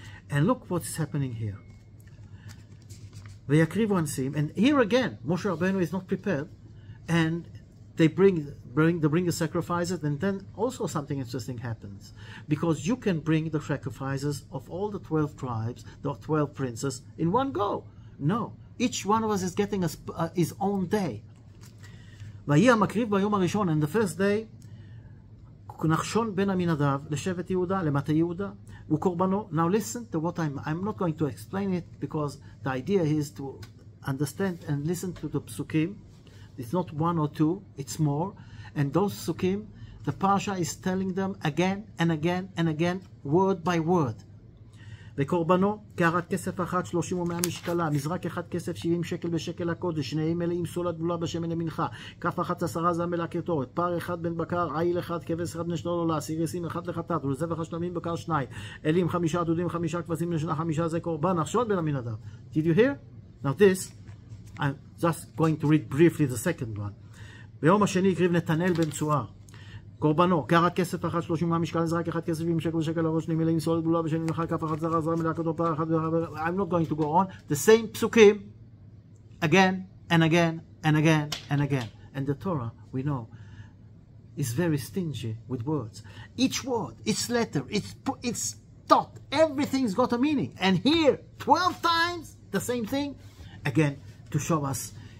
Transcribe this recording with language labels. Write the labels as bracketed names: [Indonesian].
[English] And look what's happening here. And here again, Moshe Rabbeinu is not prepared, and they bring the sacrifices, and then also something interesting happens, because you can bring the sacrifices of all the 12 tribes, the 12 princes, in one go. No, each one of us is getting his own day. And the first day, [Hebrew] נחשון בן עמינדב לשבט יהודה, למטה יהודה, וקורבנו. [English] Now listen to what I'm not going to explain it, because the idea is to understand and listen to the psukim. It's not one or two, it's more. And those psukim, the parasha is telling them again and again and again, word by word. [Hebrew] וקורבנו, קערת כסף אחת 30 ו100 משקלה, מזרק אחד כסף 70 שקל בשקל הקודש, שניהם מלאים סולת גלולה בשמן למנחה, כף אחת 10 זהב מלאה קטורת, פר אחד בן בקר, עיל אחד, כבש אחד בני שנות עולה, סיר ישים אחד לחטאת, ולזבח השלמים בקר 2, אלים 5, דודים 5, כבשים לשנה 5, זה קורבן, נחשון בן עמינדב. [English] Did you hear? Now this, I'm just going to read briefly the second one. [Hebrew] ביום השני הקריב נתנאל בן צוער. קורבנו, קערת כסף אחת 30 משקל, זרק אחד כסף 70 שקל בשקל הראש, שני מלאים סולת גלולה בשמן למנחה, כף אחת זרה מלאה קטורת, פר אחד. [English] I'm not going to go on. The same psukim again and again and again and again. And the Torah, we know, is very stingy with words. Each word, each letter, it's thought, everything's got a meaning. And here, 12 times, the same thing, again, to show us